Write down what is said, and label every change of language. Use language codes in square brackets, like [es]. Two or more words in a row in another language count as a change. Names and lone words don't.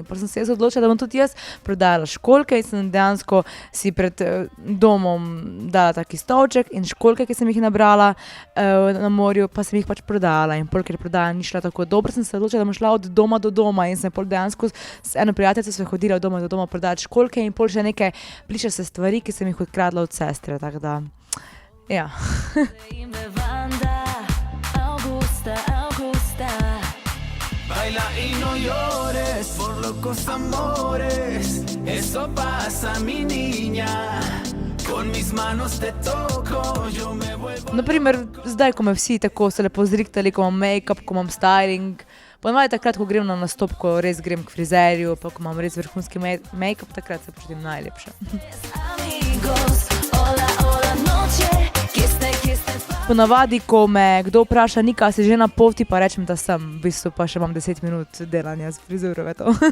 [sl] Potem sem se jaz odločila, da bom tudi jaz prodajala školjke in sem dejansko si pred domom dala taki stolček in školjke, ki sem jih nabrala na morju, pa sem jih pač prodajala. In pol, ker prodaja ni šla tako dobro, sem se odločila, da bom šla od doma do doma in sem pol dejansko s eno prijateljico sva hodila od doma do doma prodajati školjke in pol še neke plišaste stvari, ki sem jih odkradla od sestre, tako da, ja. [es] Baila y no llores por locos amores. Eso pasa, mi niña. Con mis manos te toco, yo me vuelvo. [sl] Naprimer, zdaj, ko me vsi tako so lepo zrihtali, ko imam make-up, ko imam styling, ponavadi takrat, ko grem na nastop, ko res grem k frizerju, pa ko imam res vrhunski make-up, takrat se počutim najlepše. Ponavadi, ko me kdo vpraša, Nika, si že na poti, pa rečem, da sem, v bistvu pa še imam 10 minut delanja z frizuro, to.